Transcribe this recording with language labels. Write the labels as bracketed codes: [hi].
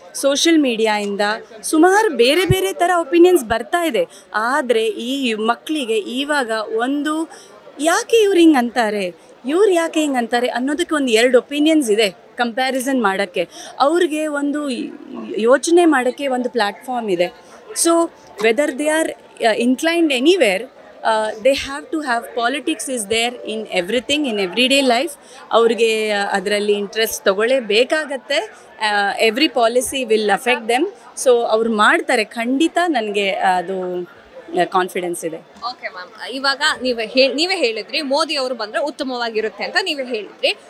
[kn] Social ಮೀಡಿಯಾಯಿಂದ ಸುಮಾರು ಬೇರೆ ಬೇರೆ ಥರ ಒಪಿನಿಯನ್ಸ್ ಬರ್ತಾ ಇದೆ. ಆದರೆ ಈ ಮಕ್ಕಳಿಗೆ ಇವಾಗ ಒಂದು ಯಾಕೆ ಇವ್ರು ಹಿಂಗೆ ಅಂತಾರೆ, ಇವ್ರು ಯಾಕೆ ಹಿಂಗೆ ಅಂತಾರೆ ಅನ್ನೋದಕ್ಕೆ ಒಂದು 2 ಒಪಿನಿಯನ್ಸ್ ಇದೆ ಕಂಪ್ಯಾರಿಸನ್ ಮಾಡೋಕ್ಕೆ. ಅವ್ರಿಗೆ ಒಂದು ಯೋಚನೆ ಮಾಡೋಕ್ಕೆ ಒಂದು ಪ್ಲ್ಯಾಟ್ಫಾರ್ಮ್ ಇದೆ. [en] So whether they are inclined anywhere, they have to have politics is there in everything, in everyday life. [kn] ಅವ್ರಿಗೆ ಅದರಲ್ಲಿ interest ತಗೊಳ್ಳೇಬೇಕಾಗತ್ತೆ. [en] Every policy will affect them. [kn] So ಅವ್ರು ಮಾಡ್ತಾರೆ ಖಂಡಿತ, ನನಗೆ ಅದು ಕಾನ್ಫಿಡೆನ್ಸ್ ಇದೆ. ಓಕೆ ಮ್ಯಾಮ್, ಇವಾಗ ನೀವೇ ಹೇಳಿದ್ರಿ ಮೋದಿ ಅವರು ಬಂದರೆ ಉತ್ತಮವಾಗಿರುತ್ತೆ ಅಂತ ನೀವೇ ಹೇಳಿದ್ರಿ.